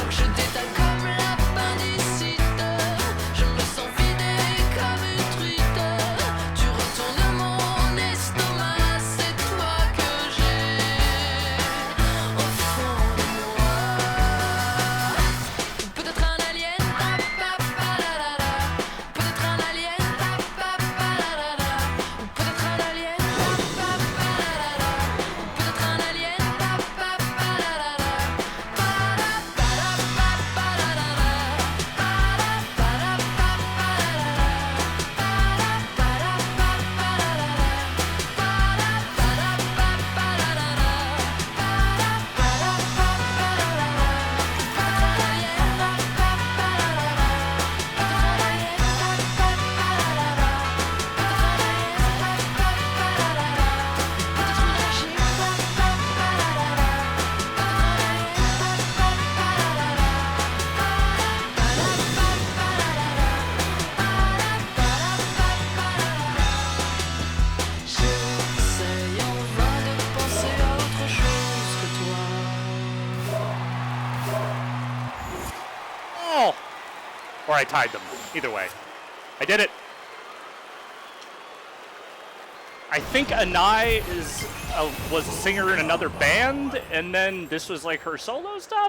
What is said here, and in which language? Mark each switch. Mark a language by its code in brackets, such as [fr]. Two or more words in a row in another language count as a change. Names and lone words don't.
[fr] Je détale comme l'appendicite. Je me sens vidé comme une truite. Tu retournes mon estomac, c'est toi que j'ai au fond de moi. Ou peut-être un alien, pa, pa, pa, la, la, la. Peut-être un alien, pa, pa, pa, la, la, la. Ou peut-être un alien, pa, pa, pa, la, la, la. Ou peut-être un alien, pa, pa, pa, la, la, la. Pa, la, pa, la, pa, pa, la, la, la. Pa, la, pa, la, pa, pa, la, la, la. Pa, la, pa, la, pa, pa, la, la, la. Pa, la, pa, la, pa, pa, la, la, la. Pa, la, pa, la, pa, pa, la, la, la. Peut-être un alien, pa, pa, pa, la, la, la. Peut-être un alien, pa, pa, pa, la, la, la. Peut-être un alien, pa, pa, pa, la, la, la. Peut-être une machine, pa, pa, pa, la, la, la. Peut-être un alien, pa, pa, pa, la, la, la. Pa, la, pa, la, pa, pa, la, la, la. Pa, la, pa, la, pa, pa, la, la, la. J'essaye en vain de penser à autre chose que toi. Oh! [en] Or I tied them. Either way. I did it. I think Anai was a singer in another band, and then this was like her solo stuff?